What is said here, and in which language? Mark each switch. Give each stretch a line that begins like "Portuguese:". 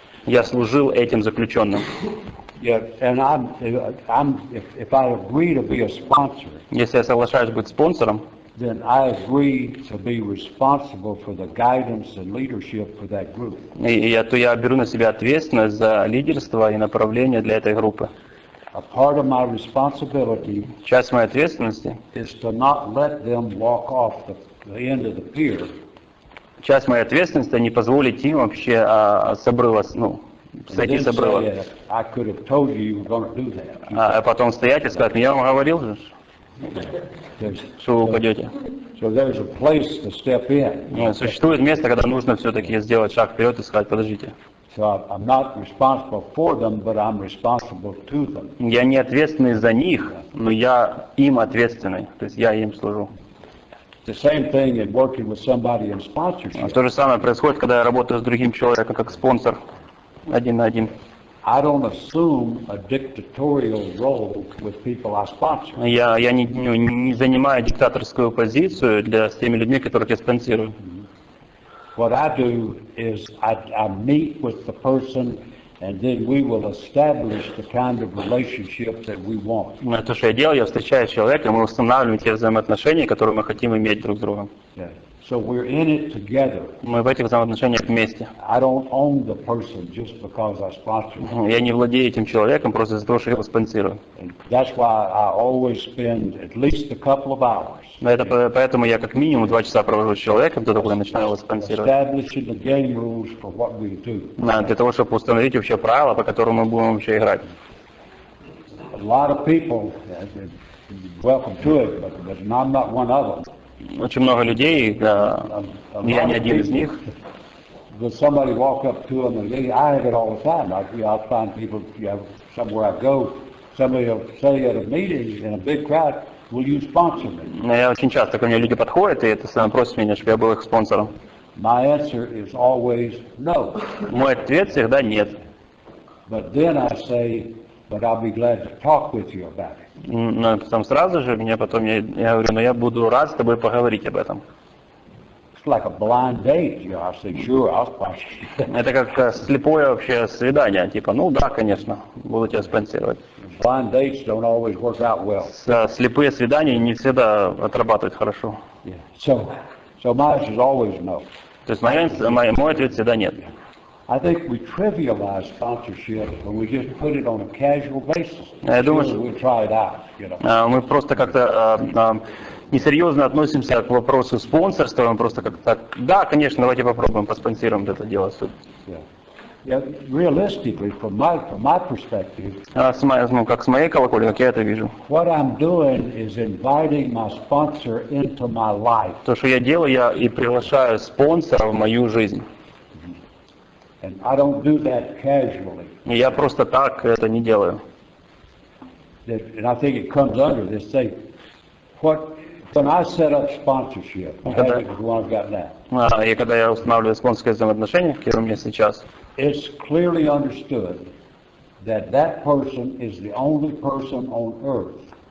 Russian: Я служил этим заключенным.
English: Yeah, and if I agree to be a sponsor,
Russian: Если я соглашаюсь быть спонсором,
English: then I agree to be responsible for the guidance and leadership for that group.
Russian: то я беру на себя ответственность за лидерство и направление для этой группы.
English: A part of my responsibility
Russian: Часть моей ответственности,
English: is to not let them walk off the end of the pier.
Russian: Часть моей ответственности не позволить им вообще с обрыва, сойти с обрыва.
English: I could have told you you were going to do that.
Russian: А потом стоять и сказать, я вам говорил же, что вы упадете.
English: So there's a place to step in.
Russian: Существует место, когда нужно все-таки сделать шаг вперед и сказать, подождите.
English: So I'm not responsible for them, but I'm responsible to them.
Russian: Я не ответственный за них, но я им ответственный, то есть я им служу.
English: The same thing in working with somebody in sponsorship.
Russian: То же самое происходит, когда я работаю с другим человеком, как спонсор, один на один.
English: I don't assume a dictatorial role with people I sponsor.
Russian: Я не занимаю диктаторскую позицию с теми людьми, которых я спонсирую.
English: What I do is I meet with the person, and then we will establish the kind of relationship that we want.
Russian: То, что я делаю, я встречаю человека, и мы устанавливаем те взаимоотношения, которые мы хотим иметь друг с другом.
English: Yeah. So we're in it together.
Russian: Мы в этих взаимоотношениях вместе.
English: I don't own the person just because I sponsor him.
Russian: Я не владею этим человеком просто из-за того, что я его спонсирую.
English: And that's why I always spend at least a couple of hours
Russian: Поэтому я как минимум 2 часа провожу с человеком, до того, как я начинаю его спонсировать.
English: establishing the game rules for what we do.
Russian: Для того, чтобы установить вообще правила, по которым мы будем вообще играть.
English: A lot of people, welcome to it, but I'm not one of them.
Russian: Очень много людей, я не один из них.
English: Will somebody walk up to them and I have it all the time. I'll find people, somewhere I go, somebody will say at a meeting in a big crowd, will you sponsor me?
Russian: Я очень часто ко мне люди подходят и просят меня, чтобы я был их спонсором.
English: My answer is always no.
Russian: Мой ответ всегда нет.
English: But then I say, but I'll be glad to talk with you about it.
Russian: Но потом сразу же я говорю, но я буду рад с тобой поговорить об этом.
English: It's like a blind date. I say, sure, I'll sponsor you.
Russian: Это как слепое вообще свидание, типа, да, конечно, буду тебя спонсировать.
English: Blind dates don't always work out well.
Russian: Слепые свидания не всегда отрабатывают хорошо.
English: Yeah. So mine is always no.
Russian: То есть мой ответ всегда нет.
English: I think we trivialize sponsorship when we just put it on a casual basis.
Russian: Я думаю,
English: We'll try it out.
Russian: Мы просто как-то несерьезно относимся к вопросу спонсорства, мы просто как-то так, да, конечно, давайте попробуем, поспонсируем это дело.
English: Yeah, realistically, from my perspective,
Russian: Как с моей колокольни, как я это вижу.
English: what I'm doing is inviting my sponsor into my life.
Russian: То, что я делаю, я и приглашаю спонсора в мою жизнь.
English: And I don't do that casually.
Russian: И я просто так это не делаю.
English: And I think it comes under this thing. When I set up sponsorship, the one I've got now,
Russian: И когда я устанавливаю спонсорские взаимоотношения, которые у меня сейчас,
English: it's clearly understood that that person is the only person on earth.